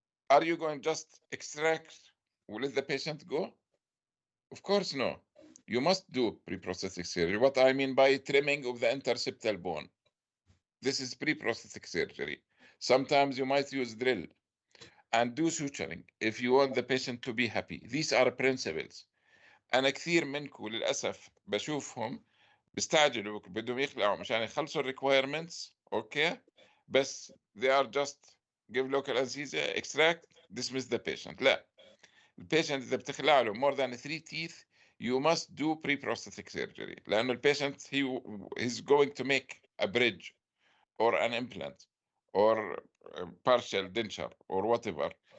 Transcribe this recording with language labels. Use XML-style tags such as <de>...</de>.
<en>Are you going just extract let the patient go? Of course no. You must do pre-prosthetic surgery. What I mean by trimming of the interseptal bone. This is pre-prosthetic surgery. Sometimes you might use drill and do suturing if you want the patient to be happy. These are principles.</en> <ar>أنا كثير منكم للأسف بشوفهم بيستعجلوا بدهم يخلعوا مشان يخلصوا requirements, okay? بس</ar> <en>they are just give local anesthesia, extract, dismiss the patient.</en> <ar>لا. البيشنت إذا بتخلع له</ar> <en>more than 3 teeth you must do pre-prosthetic surgery</en> <ar>لأنه البيشنت</ar> <en>he's going to make a bridge or an implant or partial denture or whatever.</en>